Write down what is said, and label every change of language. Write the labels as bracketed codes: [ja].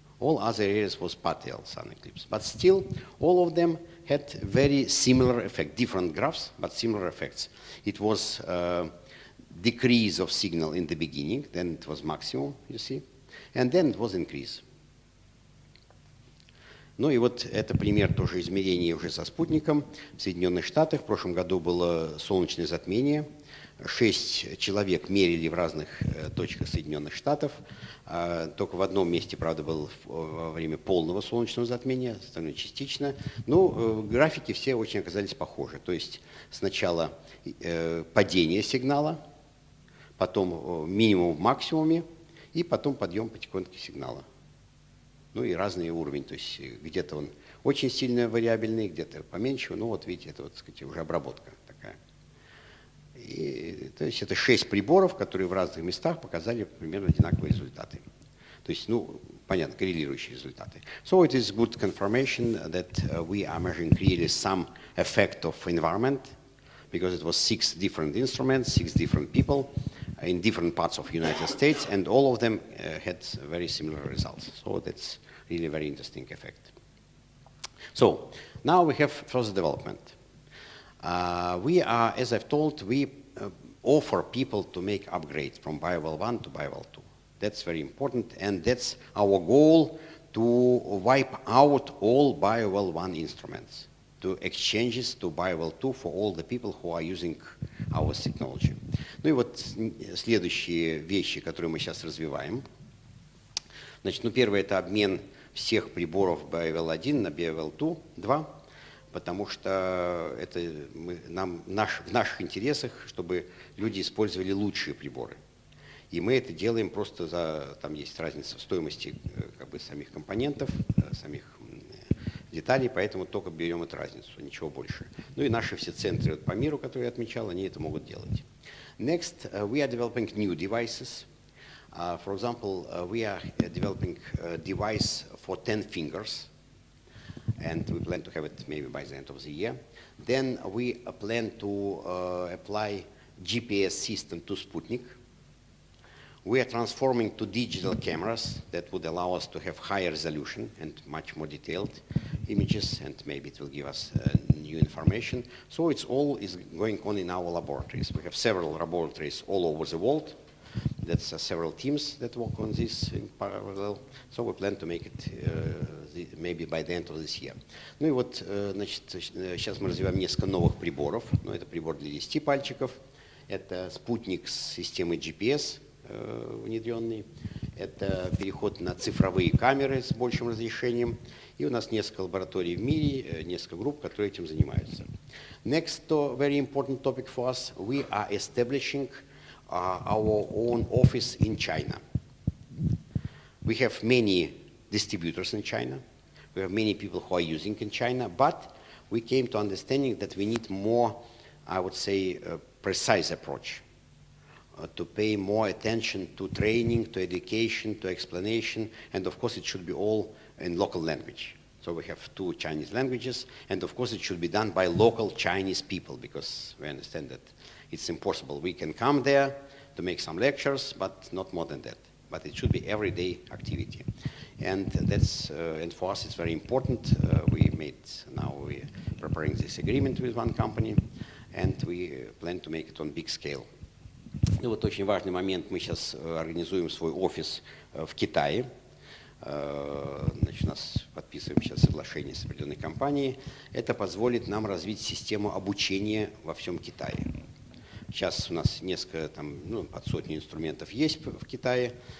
[en] All other areas was partial sun eclipse. But still, all of them had very similar effect, different graphs, but similar effects. It was decrease of signal in the beginning, then it was maximum, you see, and then it was increase. [ru] Ну и вот это пример тоже измерения уже со спутником в Соединенных Штатах. В прошлом году было солнечное затмение. 6 человек мерили в разных точках Соединенных Штатов. Только в одном месте, правда, было во время полного солнечного затмения, остальное частично. Но графики все очень оказались похожи. То есть сначала падение сигнала, потом минимум в максимуме, и потом подъем потихоньку сигнала. Ну и разный уровень, то есть где-то он очень сильно вариабельный, где-то поменьше. Ну вот видите, это вот, так сказать, уже обработка такая. И, то есть это 6 приборов, которые в разных местах показали примерно одинаковые результаты. То есть, ну, понятно, коррелирующие результаты. [en] So it is good confirmation that we are measuring really some effect of environment, because it was 6 different instruments, 6 different people in different parts of United States, and all of them had very similar results. So that's really a very interesting effect. So now we have further development. We are, as I've told, we offer people to make upgrades from Bowell 1 to Bowell 2. That's very important, and that's our goal, to wipe out all Bowell 1 instruments, to exchanges to Bowell 2 for all the people who are using our technology. [ru] Ну и вот следующие вещи, которые мы сейчас развиваем. Значит, ну первое — это обмен всех приборов Bowell 1 на Bowell 2, потому что это в наших интересах, чтобы люди использовали лучшие приборы. И мы это делаем просто там есть разница в стоимости как бы самих компонентов, самих деталей, поэтому только берем эту разницу, ничего больше. Ну и наши все центры вот по миру, которые я отмечал, они это могут делать. [en] Next, we are developing new devices. For example, we are developing a device for 10 fingers, and we plan to have it maybe by the end of the year. Then we plan to apply GPS system to Sputnik. We are transforming to digital cameras that would allow us to have higher resolution and much more detailed images, and maybe it will give us new information. So it's all is going on in our laboratories. We have several laboratories all over the world. That's several teams that work on this in parallel. So we plan to make it maybe by the end of this year. [ru] Ну и вот, значит, сейчас мы развиваем несколько новых приборов. Но это прибор для 10 пальчиков. Это спутник с системой GPS внедренный. Это переход на цифровые камеры с большим разрешением. И у нас несколько лабораторий в мире, несколько групп, которые этим занимаются. [en] Next very important topic for us, we are establishing our own office in China. We have many distributors in China. We have many people who are using in China, but we came to understanding that we need more, I would say, precise approach. To pay more attention to training, to education, to explanation, and of course it should be all in local language. So we have 2 Chinese languages, and of course it should be done by local Chinese people, because we understand that It's impossible. We can come there to make some lectures, but not more than that. But it should be everyday activity. And that's, and for us it's very important. Now we're preparing this agreement with one company, and we plan to make it on big scale. [ru] Ну вот очень важный момент, мы сейчас организуем свой офис в Китае. Значит, у нас подписываем сейчас соглашение с определенной компанией. Это позволит нам развить систему обучения во всем Китае. Сейчас у нас несколько, под сотню инструментов есть в Китае.